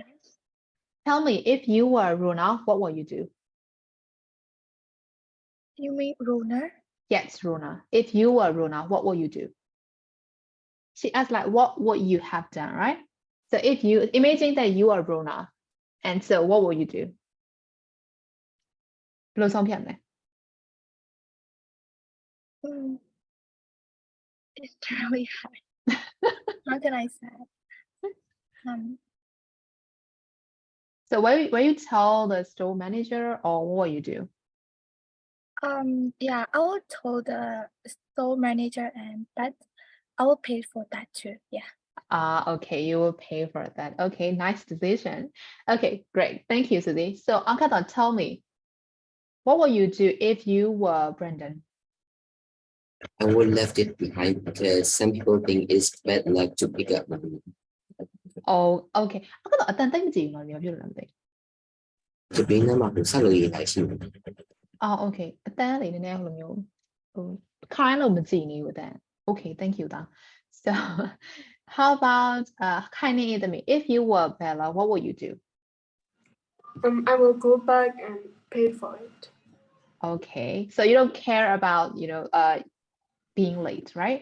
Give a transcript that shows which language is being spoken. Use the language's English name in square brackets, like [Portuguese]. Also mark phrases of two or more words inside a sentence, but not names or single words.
[English] tell me, if you were Runa, what will you do? You mean Runa? Yes, Runa. If you were Runa, what will you do? She asked like, what would you have done, right? So if you imagine that you are Runa, and so what will you do? [Burmese] ဘယ်လိုဆုံးဖြတ်မလဲ? [English] It's really hard. How can I say? So will you tell the store manager or what will you do? Yeah, I will tell the store manager, but I will pay for that too. Yeah. Okay, you will pay for that. Okay, nice decision. Okay, great. Thank you, Susie. So Ankata, tell me, what will you do if you were Brendan? I would left it behind because some people think it's bad luck to pick up money. Oh, okay. [Burmese] Ankata အတန်တိတ်မကြည့်ဘူးနော်ပြောလို့လည်းမသိ [English] To be number who salary like you. Okay. [Burmese] အတန်းလေးနည်းနည်းဟိုလိုမျိုးဟိုခိုင်းလို့မကြည့်နေဘူးအတန်း [English] Okay, thank you သား So how about Kaini Idami, if you were Bella, what would you do? I will go back and pay for it. Okay, so you don't care about, being late, right?